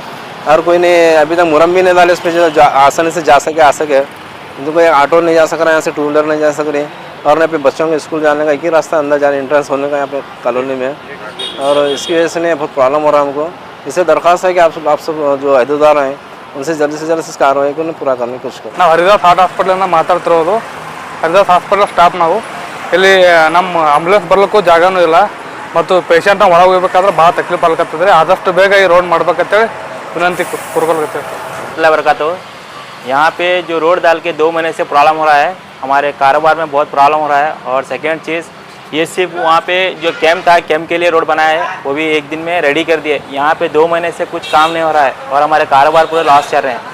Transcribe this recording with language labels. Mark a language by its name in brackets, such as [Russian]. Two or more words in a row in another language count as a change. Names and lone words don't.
[Hindi] और कोई नहीं अभी तक मुरम भी नहीं डाले इस पर, जो आसानी से जा सके आ सके। तो कोई ऑटो नहीं जा सक रहा है यहाँ से, 2 व्हीलर नहीं जा सक रही। और यहाँ पे बच्चों के स्कूल जाने का एक ही रास्ता अंदर जाने, एंट्रेंस होने का यहाँ पे कॉलोनी में। और इसकी वजह से नहीं बहुत प्रॉब्लम हो रहा है हमको। इससे दरख्वास्त है कि आप सब जो अहदेदार हैं उनसे जल्द से जल्द इस कार्रवाई को पूरा करने की कोशिश करें। [Kannada] ನಾವು ಹರಿದಾಸ್ ಹಾರ್ಟ್ ಹಾಸ್ಪಿಟಲಿಂದ ಮಾತಾಡ್ತಿರೋದು. ಹರಿದಾಸ್ ಹಾಸ್ಪಿಟಲ್ ಸ್ಟಾಫ್ ನಾವು. ಇಲ್ಲಿ ನಮ್ಮ ಆಂಬುಲೆನ್ಸ್ ಬರಲಿಕ್ಕೂ ಜಾಗನೂ ಇಲ್ಲ ಮತ್ತು ಪೇಷಂಟ್ನ ಒಳಗೆ ಹೋಗ್ಬೇಕಾದ್ರೆ ಭಾಳ ತಕ್ಲೀಫ್ ಆಗ್ಲತ್ತಿದ್ರೆ. ಆದಷ್ಟು ಬೇಗ ಈ ರೋಡ್ ಮಾಡ್ಬೇಕಂತೇಳಿ ವಿನಂತಿ ಕೂರ್ಕೊಳ್ಕತ್ತೀವಿ. [Arabic] الله بركاته. [Hindi] यहाँ पे जो रोड डाल के 2 महीने से प्रॉब्लम हो रहा है, हमारे कारोबार में बहुत प्रॉब्लम हो रहा है। और सेकेंड चीज़, ये सिर्फ वहाँ पे जो कैंप था, कैंप के लिए रोड बनाया है, वो भी 1 दिन में रेडी कर दिए। यहाँ पे 2 महीने से कुछ काम नहीं हो रहा है और हमारे कारोबार पूरे लॉस चल रहे हैं।